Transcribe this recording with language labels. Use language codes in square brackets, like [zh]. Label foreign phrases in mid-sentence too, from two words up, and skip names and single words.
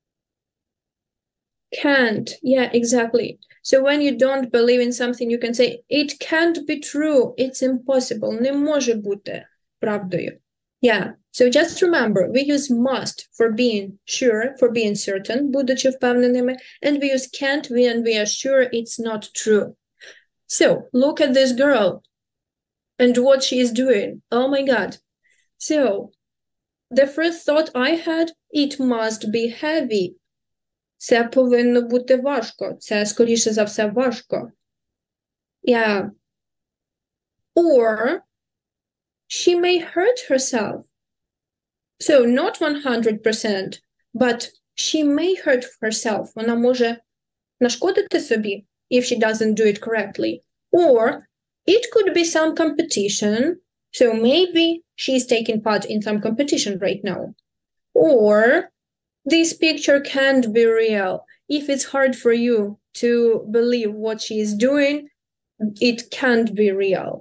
[en] Can't. Yeah, exactly. So when you don't believe in something, you can say, it can't be true. It's impossible. [uk] Не може бути правдою. [en] Yeah. So just remember, we use must for being sure, for being certain, [uk] будучи впевненими, [en] and we use can't when we are sure it's not true. So look at this girl and what she is doing. Oh my God. So the first thought I had, it must be heavy. [uk] Це повинно бути важко. Це, скоріше за все, важко. [en] Yeah. Or she may hurt herself. So not 100%, but she may hurt herself. [uk] Вона може нашкодити собі [en] if she doesn't do it correctly. Or it could be some competition. So maybe she's taking part in some competition right now. Or this picture can't be real. If it's hard for you to believe what she is doing, it can't be real.